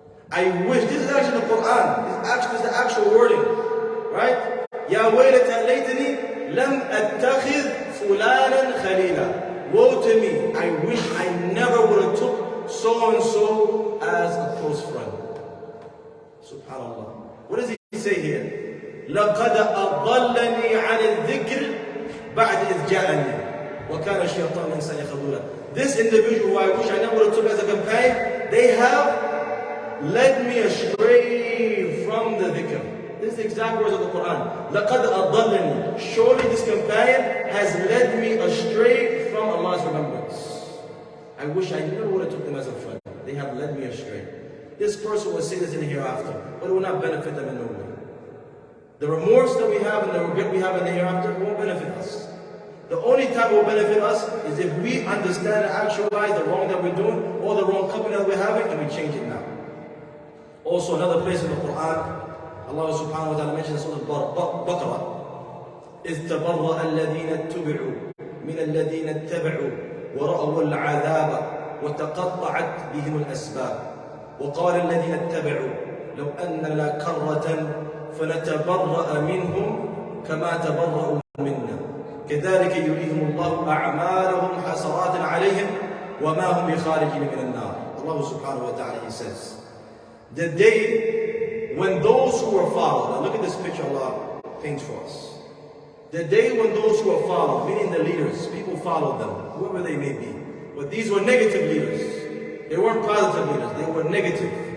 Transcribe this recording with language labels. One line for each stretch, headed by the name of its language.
English: I wish, this is actually the Quran, this is the actual wording, right?
Arabic: Ya waylata laytani lam attakhidh fulanan khalila.
English: Woe to me, I wish I never would have took so and so as a close friend. SubhanAllah. What does he say here?
Arabic: لقد أضلني عن الذكر بعد إذ جاءني وكان الشيطان إنسان خذولا.
English: This individual who I wish I never would have took as a companion, they have led me astray from the dhikr. This is the exact words of the Quran.
Arabic: لقد أضلني.
English: Surely this companion has led me astray from Allah's remembrance. I wish I never would have took them as a friend. They have led me astray. This person will say this in the hereafter, but it will not benefit them in no way. The remorse that we have and the regret we have in the hereafter won't benefit us. The only time it will benefit us is if we understand and actualize the wrong that we're doing or the wrong company that we're having and we change it now. Also another place in the Quran, Allah subhanahu wa ta'ala mentions in Surah Al-Baqarah,
Arabic: إِذْ تَبَرَّأَ الَّذِينَ اتُّبِعُوا مِنَ الَّذِينَ اتَّبَعُوا وَرَأَوُا الْعَذَابَ وَتَقَطَّعَتْ بِهِمُ الْأَسْبَابُ وَقَالَ الَّذِينَ اتَّبَعُوا لَوْ أَنَّ لَنَا كَرَّةً فنتبرأ منهم كما تبرأوا منا كذلك يريهم الله أعمالهم حسرات عليهم وما هم بخارجين من النار.
English: Allah subhanahu wa ta'ala, He says, the day when those who were followed, now look at this picture Allah paints for us. The day when those who were followed, meaning the leaders, people followed them, whoever they may be. But these were negative leaders. They weren't positive leaders, they were negative.